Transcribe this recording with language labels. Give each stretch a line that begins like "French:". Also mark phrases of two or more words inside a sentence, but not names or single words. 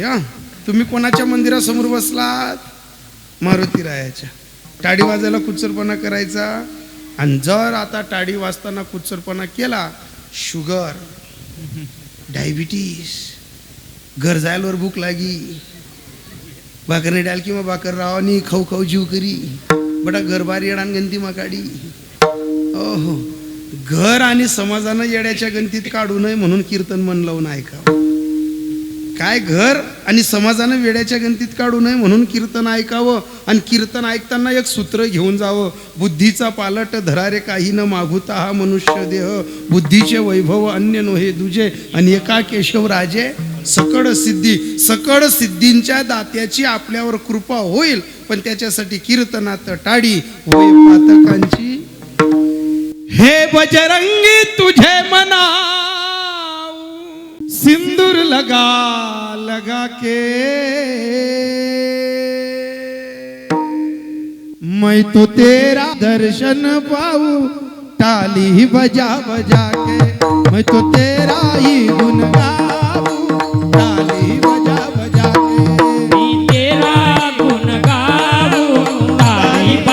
Marathi: हां तुम्ही कोणाच्या मंदिरासमोर बसलात, मारुती रायाच्या, टाळी वाजायला कुचरपणा करायचा. आणि जर आता टाळी वाजताना कुचरपणा केला, शुगर, डायबिटीस, घर जायलावर भूक लागी, भाकरने डाल किंवा भाकर रावानी खाऊ खाऊ जीव करी बडा घर बार येडान गंती माकाडी. ओहो घर आणि समाजानं येड्याच्या गणतीत काढू नये म्हणून कीर्तन मन लावून ऐकावं. काय घर आणि समाजानं वेड्याच्या गणतीत काढू नये म्हणून कीर्तन ऐकावं. आणि कीर्तन ऐकताना एक सूत्र घेऊन जावं, बुद्धीचा पालट धरारे काही न मागुता हा मनुष्य देह, बुद्धीचे वैभव अन्य नोहे दुजे, आणि एका केशव राजे सकळ सिद्धी. सकळ सिद्धींच्या दात्याची आपल्यावर कृपा होईल, पण त्याच्यासाठी कीर्तनात टाळी होय पातकांची.
Hindi: हे बजरंगी तुझे मना सिंदूर लगा लगा के, मैं तो तेरा दर्शन पाऊं ताली बजा बजा के, मैं तो तेरा ही गुन गाऊं ताली बजा बजा के, मी तेरा गुण गाऊ ताली